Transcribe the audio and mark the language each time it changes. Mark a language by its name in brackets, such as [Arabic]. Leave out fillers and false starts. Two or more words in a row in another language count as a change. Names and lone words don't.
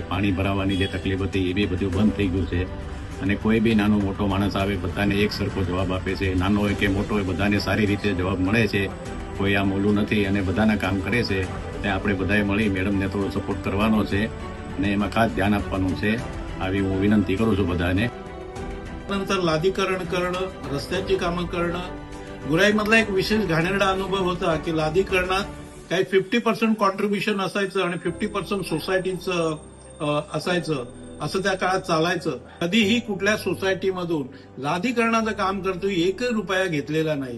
[Gujarati] પાણી ભરાવાની જે તકલીફ હતી એ બી બધું બંધ થઈ ગયું છે અને કોઈ બી નાનો મોટો માણસ આવે બધાને એક સરખો જવાબ આપે છે. નાનો હોય કે મોટો હોય બધાને સારી રીતે જવાબ મળે છે. કોઈ આમ ઓલું નથી અને બધાના કામ કરે છે. ત્યાં આપણે બધાએ મળી મેડમને થોડો સપોર્ટ કરવાનો છે અને એમાં ખાસ ધ્યાન આપવાનું છે. આવી હું વિનંતી કરું છું બધાને. [Marathi] नंतर लादीकरण करणं, रस्त्याची कामं करणं. गुराईमधला एक विशेष घाणेरडा अनुभव होता की लादीकरणात काही 50% कॉन्ट्रीब्युशन असायचं आणि 50% सोसायटीचं असायचं. असं त्या काळात चालायचं. कधीही कुठल्या सोसायटीमधून लादीकरणाचं काम करतोय 1 रुपया घेतलेला नाही.